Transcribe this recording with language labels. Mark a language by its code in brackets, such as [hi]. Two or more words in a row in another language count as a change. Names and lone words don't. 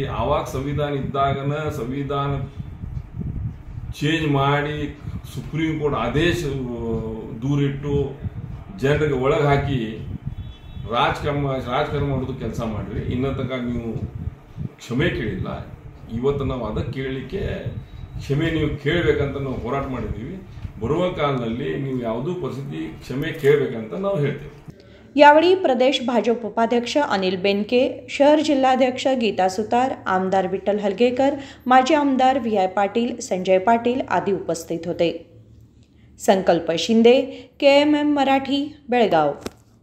[kn] ಆವಾಗ ಸಂವಿಧಾನ ಇದ್ದಾಗನ ಸಂವಿಧಾನ ಚೇಂಜ್ ಮಾಡಿ ಸುಪ್ರೀಂ ಕೋರ್ಟ್ ಆದೇಶ ದೂರಿಟ್ಟು ಜನರಿಗೆ ಒಳಗೆ ಹಾಕಿ ರಾಜಕಾರಣ ಮಾಡೋದು ಕೆಲಸ ಮಾಡ್ರಿ। ಇನ್ನ ತನಕ ನೀವು ಕ್ಷಮೆ ಕೇಳಿಲ್ಲ। ಇವತ್ತು ನಾವು ಅದಕ್ಕೆ ಕೇಳಲಿಕ್ಕೆ ಕ್ಷಮೆ ನೀವು ಕೇಳಬೇಕಂತ ನಾವು ಹೋರಾಟ ಮಾಡಿದ್ದೀವಿ। ಬರುವ ಕಾಲದಲ್ಲಿ ನೀವು ಯಾವುದೂ ಪರಿಸ್ಥಿತಿ ಕ್ಷಮೆ ಕೇಳಬೇಕಂತ ನಾವು ಹೇಳ್ತೇವೆ। [mr] यावेळी प्रदेश भाजप उपाध्यक्ष अनिल बेनके, शहर जिल्हाध्यक्ष गीता सुतार, आमदार विठ्ठल हलगेकर, माजी आमदार व्ही.आय. पाटील, संजय पाटील आदी उपस्थित होते। संकल्प शिंदे, KMM मराठी, बेळगाव।